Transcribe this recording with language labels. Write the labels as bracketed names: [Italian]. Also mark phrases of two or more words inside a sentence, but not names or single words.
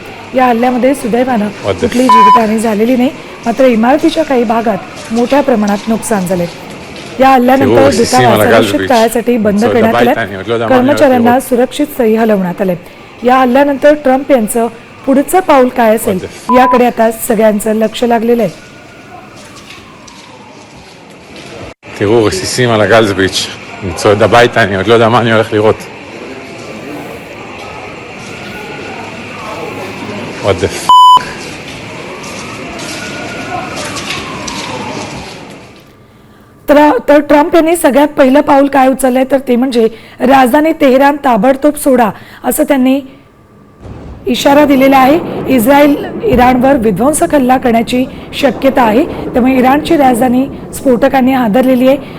[Marathi] या हल्ल्यामध्ये सुदैवानं कुठलीही जीवितहानी झालेली नाही, मात्र इमारतीच्या काही भागात मोठ्या प्रमाणात नुकसान झाले। या हल्ल्यानंतर दूतावास अनिश्चित काळासाठी बंद करण्यात आले, कर्मचाऱ्यांना सुरक्षित स्थळी हलवण्यात आले। या हल्ल्यानंतर ट्रम्प यांचं पुढचं पाऊल काय असेल याकडे आता सगळ्यांचं लक्ष लागलेलं आहे। [Hebrew] תראו, רסיסים על הגלזביץ', אני צועד הביתה, אני עוד לא יודע מה אני הולך לראות. [English] What the f***? [Marathi] तर ट्रम्प यांनी सगळ्यात पहिलं पाऊल काय उचललंय तर ते म्हणजे राजधानी तेहरान ताबडतोब सोडा असं त्यांनी इशारा दिलेला आहे। इस्रायल इराणवर विध्वंसक हल्ला करण्याची शक्यता आहे, त्यामुळे इराणची राजधानी स्फोटकांनी हादरलेली आहे।